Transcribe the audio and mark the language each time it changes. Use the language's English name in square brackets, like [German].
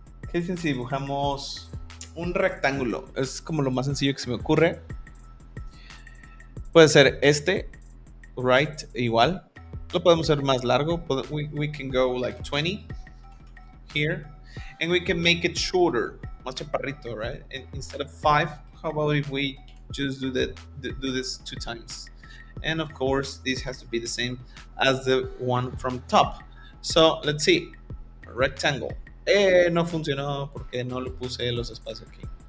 [Spanish] ¿Qué dicen si dibujamos un rectángulo? Es como lo más sencillo que se me ocurre. Puede ser este, [English] right, [Spanish] igual. Lo podemos hacer más largo. [English] We can go like 20 here. And we can make it shorter. [Spanish] Más chaparrito, [English] right? And instead of 5, how about if we just do this 2 times? And of course, this has to be the same as the one from top. So let's see. Rectangle. [Spanish] No funcionó porque no le puse los espacios aquí.